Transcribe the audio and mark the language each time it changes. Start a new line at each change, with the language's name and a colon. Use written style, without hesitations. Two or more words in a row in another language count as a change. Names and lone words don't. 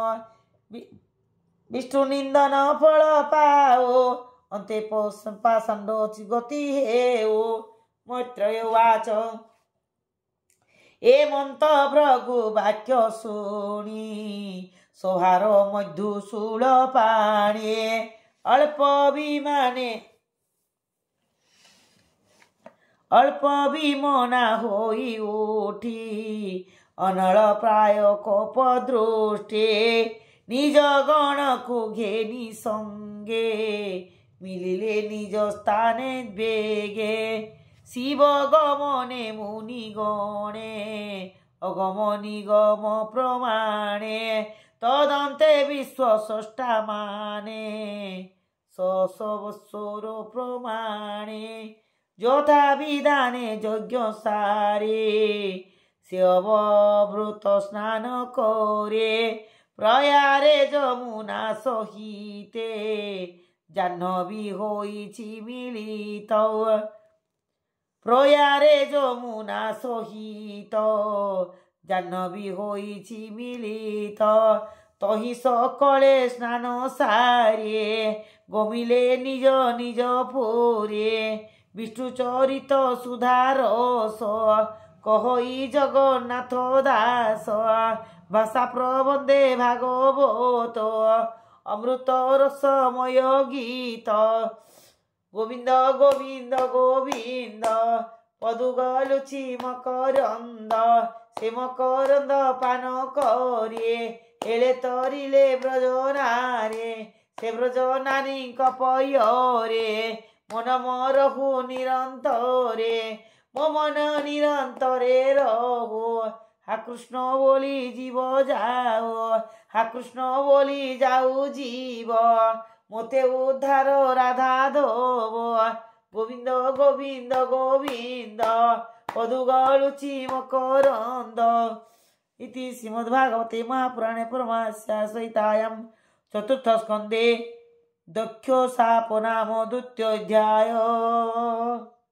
Odia: ବିଷ୍ଣୁ ନିନ୍ଦନ ଫଳ ପାଓ ଅନ୍ତେ ପାଷଣ୍ଡ ଗତି ହେଓ ମୈତ୍ରେୟ ବାଚ ଏ ମନ୍ତ ଭୃଗୁ ବାକ୍ୟ ଶୁଣି ସୋହାର ମଧୁ ଶୂଳ ପାଣେ ଅଳ୍ପ ବିମନା ହୋଇ ଉଠି ଅନଳ ପ୍ରାୟ କୋପ ଦୃଷ୍ଟେ ନିଜ ଗଣ କୋ ଘେନି ସଙ୍ଗେ ମିଳିଲେ ନିଜ ସ୍ଥାନେ ବେଗେ ଶିବ ଗମନେ ମୁନି ଗଣେ ଅଗମ ନିଗମ ପ୍ରମାଣେ ତଦନ୍ତେ ବିଶ୍ୱ ସ୍ରଷ୍ଟା ମାନେ ସବସ୍ୱର ପ୍ରମାଣେ ଯଥା ବିଧାନେ ଯଜ୍ଞ ସାରେ ସେ ଅବଭୃତ ସ୍ନାନ କରେ ପ୍ରୟାରେ ଯମୁନା ସହିତେ ଜାହ୍ନବୀ ହୋଇଛି ମିଳିତ ପ୍ରୟାରେ ଯମୁନା ସହିତ ଜାହ୍ନବୀ ହୋଇଛି ମିଳିତ ତହିଁ ସକଳେ ସ୍ନାନ ସାରେ ଗମିଲେ ନିଜ ନିଜ ପୁରେ ବିଷ୍ଣୁ ଚରିତ ସୁଧାରସ କହି ଜଗନ୍ନାଥ ଦାସ ଭାଷା ପ୍ରବନ୍ଧେ ଭାଗବତ ଅମୃତ ରସମୟ ଗୀତ ଗୋବିନ୍ଦ ଗୋବିନ୍ଦ ଗୋବିନ୍ଦ ପଦୁଗଳୁଚି ମକରନ୍ଦ ସେ ମକରନ୍ଦ ପାନ କରେ ହେଲେ ତରିଲେ ବ୍ରଜନାରେ ସେ ବ୍ରଜନାନୀ କପୟରେ ମନ ମରହୁ ନିରନ୍ତରେ ମୋ ମନ ନିରନ୍ତରେ ରହୋ ହା କୃଷ୍ଣ ବୋଲି ଜୀବ ଯାଓ ହା କୃଷ୍ଣ ବୋଲି ଯାଉ ଜୀବ ମୋତେ ଉଦ୍ଧାର ରାଧା ଧୋବ ଗୋବିନ୍ଦ ଗୋବିନ୍ଦ ଗୋବିନ୍ଦ ପଦୁଗଳୁଚି ମକରନ୍ଦ
Sanskrit: इति श्रीमद्भागवते महापुराणे परमास्या संहितायां चतुर्थ स्कंदे दक्षो शाप नाम द्वितीयोऽध्याय।